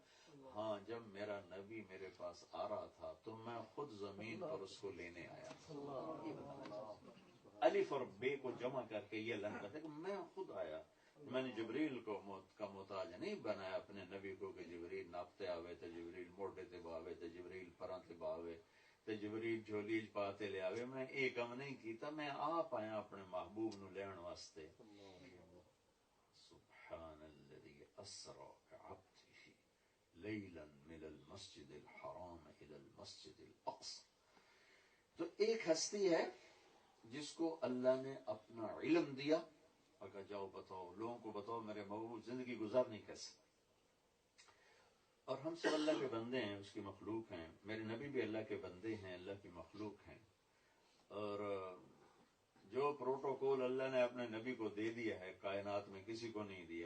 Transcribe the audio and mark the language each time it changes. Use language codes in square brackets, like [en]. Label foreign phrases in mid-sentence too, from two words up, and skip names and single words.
[ur] ہاں، جب میرا نبی میرے پاس آ رہا تھا تو میں خود زمین پر اس کو لینے آیا. الف اور بے کو جمع کر کے یہ اللہ کہتے کہ میں خود آیا. میں نے جبریل کو کا محتاج نہیں بنایا اپنے نبی کو [pa] کہ جبریل ناپتے آوے تے جبریل موٹے تے باوے تے جبریل پراں تے باوے تے جبریل جھولی پاتے لے آوے. میں ایک کم نہیں کیتا، میں آپ آیا اپنے محبوب نو لین واسطے. [ar] سبحان الذی اسری بعبدہ لیلا من المسجد الحرام الى المسجد الاقصى. [ur] تو ایک ہستی ہے جس کو اللہ نے اپنا علم دیا اور کہا جاؤ بتاؤ لوگوں کو بتاؤ میرے محبوب زندگی گزارنی کیسے. اور ہم سب اللہ کے بندے ہیں, اس کی مخلوق ہیں. میرے نبی بھی اللہ کے بندے ہیں, اللہ کی مخلوق ہیں. اور جو پروٹوکول اللہ نے اپنے نبی کو دے دیا ہے کائنات میں کسی کو نہیں دیا.